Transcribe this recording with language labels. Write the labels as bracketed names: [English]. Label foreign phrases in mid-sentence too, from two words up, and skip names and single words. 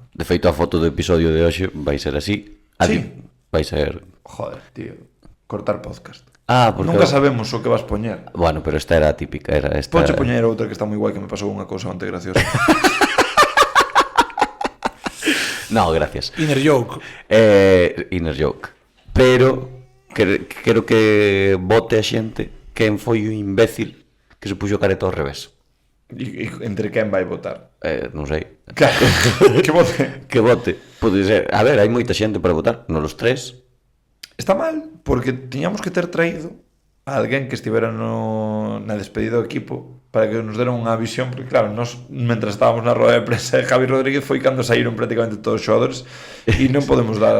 [Galician] De feito, a foto do episodio de hoxe vai ser así. Sí. Vai ser... Joder, tío, cortar podcast. Ah, porque... Nunca sabemos o que vas poñer. Bueno, pero esta era típica, era esta... Ponche poñer outra que está moi guai, que me pasou unha cousa bastante graciosa. [Spanish] No, gracias. [English] Inner joke. Inner joke. [Galician] Pero quero que vote a xente quen foi o imbécil que se puxo careta ao revés. E entre quen vai votar? Non sei. Claro, que vote. Que vote. Pode ser. A ver, hai moita xente para votar. Non os tres. Está mal, porque tiñamos que ter traído a alguén que estivera na despedida do equipo para que nos deran unha visión, porque claro, nos, mentre estábamos na roda de prensa de Javi Rodríguez foi cando saíron prácticamente todos os xogadores e non podemos dar...